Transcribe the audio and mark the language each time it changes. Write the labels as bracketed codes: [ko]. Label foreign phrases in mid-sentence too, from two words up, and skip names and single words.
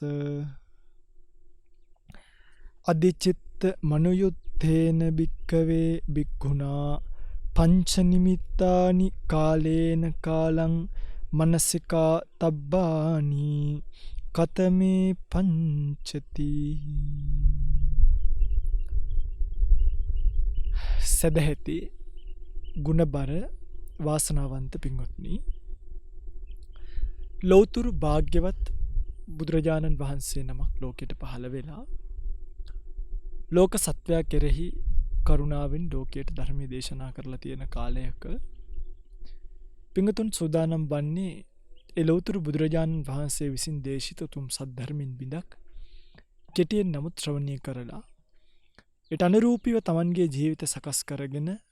[pi] අදිචිත්ත මනුයුත්තේන භික්ඛවේ භික්ඛුනා පංච නිමිත්තානි කාලේන කාලං මනසිකා තබ්බානි කතමේ පංචති. [si] සදහෙති ගුණබර වාසනාවන්ත පින්වත්නි, ලෞතුරු භාග්‍යවත් බුදුරජාණන් වහන්සේ නමක් ලෝකෙට පහළ වෙලා ලෝක සත්වයා කෙරෙහි කරුණාවෙන් ලෝකයට ධර්මය දේශනා කරලා තියෙන කාලයක පින්වතුන් සූදානම් වන්නේ ඒ ලෞතුරු බුදුරජාණන් වහන්සේ විසින් දේශිත උතුම් සද්ධර්මින් බිඳක් කෙටියෙන් නමුත් ශ්‍රවණය කරලා ඊට අනුරූපීව තමන්ගේ ජීවිත සකස් කරගෙන